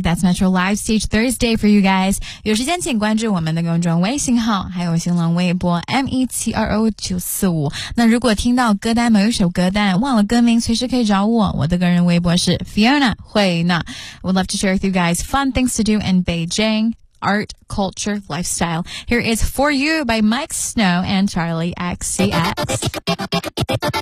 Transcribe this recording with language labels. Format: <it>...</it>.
<en>That's Metro Live Stage Thursday for you guys.</en> <zh>有时间请关注我们的公众微信号，还有新浪微博 METRO945。那如果听到歌单某一首歌单，忘了歌名，随时可以找我。我的个人微博是 Fiona 惠娜。</zh> <en>Would love to share with you guys fun things to do in Beijing, art, culture, lifestyle. Here is For You by Mike Snow and Charlie XCX.</en>